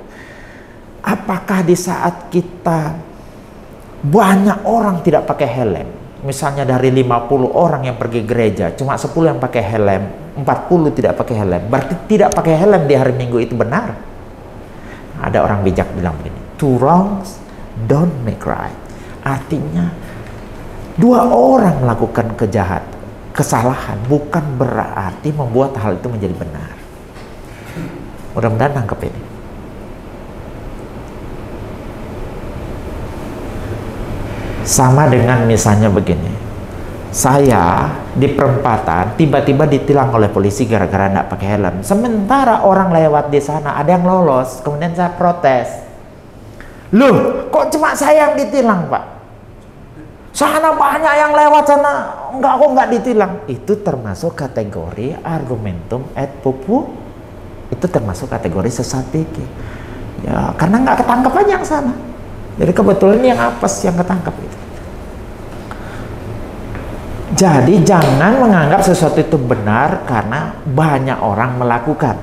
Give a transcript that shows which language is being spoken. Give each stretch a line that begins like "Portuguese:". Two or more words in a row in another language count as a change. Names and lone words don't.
Indonesian: Apakah di saat kita banyak orang tidak pakai helm, misalnya dari 50 orang yang pergi gereja, cuma 10 yang pakai helm, 40 tidak pakai helm, berarti tidak pakai helm di hari Minggu itu benar? Ada orang bijak bilang begini,
English: two wrongs don't make right.
Indonesian: Artinya 2 orang melakukan kesalahan bukan berarti membuat hal itu menjadi benar. Mudah-mudahan nangkep ini. Sama dengan misalnya begini, saya di perempatan tiba-tiba ditilang oleh polisi gara-gara tidak pakai helm. Sementara orang lewat di sana ada yang lolos, kemudian saya protes. Loh, kok cuma saya yang ditilang, Pak? Sana banyak yang lewat sana, kok nggak ditilang. Itu termasuk kategori
Latin: argumentum ad populum.
Indonesian: Itu termasuk kategori sesat pikir. Ya, karena nggak ketangkep aja yang sana. Jadi kebetulan yang apes yang ketangkep itu. Jadi jangan menganggap sesuatu itu benar karena banyak orang melakukan.